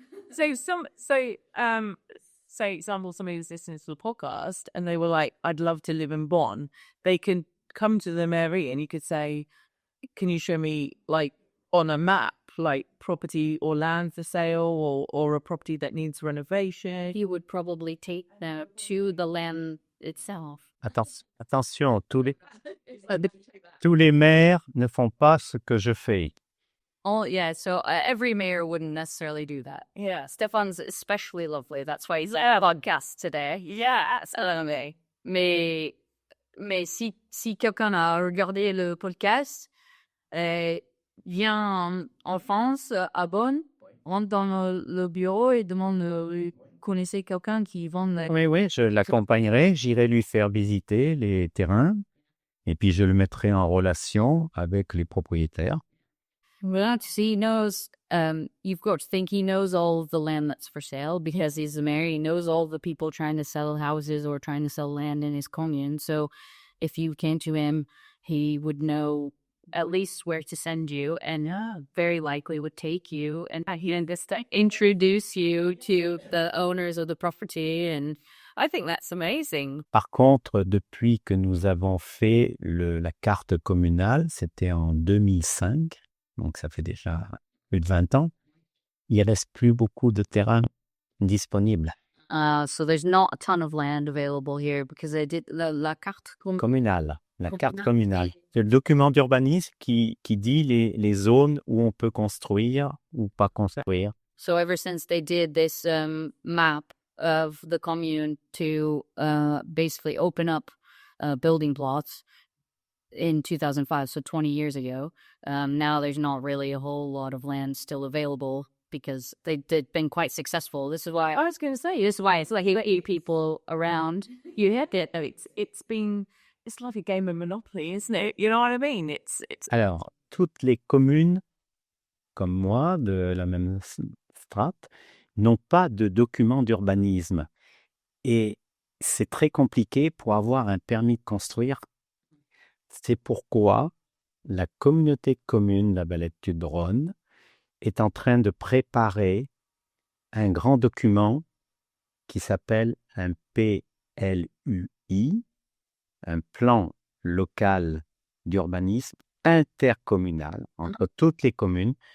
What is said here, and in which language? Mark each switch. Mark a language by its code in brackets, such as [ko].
[en] So say example, somebody was listening to the podcast and they were like, I'd love to live in Bonn. They can come to the mairie and you could say, can you show me, like, on a map, like property or land for sale, or a property that needs renovation? He would probably take them to the land itself. [fr] Attention, tous les maires ne font pas ce que je fais. [en] Oh, yeah, so every mayor wouldn't necessarily do that. Yeah, Stéphane's especially lovely. That's why he's on a podcast today. Yeah, absolutely. [fr] Mais si quelqu'un a regardé le podcast, vient en France, à Bonn, rentre dans le bureau et demande, connaissez quelqu'un qui vend... Oui, je l'accompagnerai, j'irai lui faire visiter les terrains et puis je le mettrai en relation avec les propriétaires. [en] Well, he knows, you've got to think he knows all the land that's for sale because he's a mayor. He knows all the people trying to sell houses or trying to sell land in his commune. So if you came to him, he would know at least where to send you, and very likely would take you and introduce you to the owners of the property. And I think that's amazing. [fr] Par contre, depuis que nous avons fait la carte communale, c'était en 2005, donc ça fait déjà plus de 20 ans, il ne reste plus beaucoup de terrain disponible. [en] So there's not a ton of land available here because they did la carte [fr] Communale, la carte communale. C'est le document d'urbanisme qui dit les zones où on peut construire ou pas construire. [en] So ever since they did this map of the commune to basically open up building plots in 2005, so 20 years ago, now there's not really a whole lot of land still available because they've been quite successful. This is why I was going to say, this is why it's like you people around. You hit it. It's like a game of Monopoly, isn't it? You know what I mean? It's [fr] Alors, toutes les communes, comme moi, de la même strate, n'ont pas de document d'urbanisme. Et c'est très compliqué pour avoir un permis de construire. C'est pourquoi la communauté de communes La Valette-du-Rhône est en train de préparer un grand document qui s'appelle un PLUI, un plan local d'urbanisme intercommunal entre toutes les communes.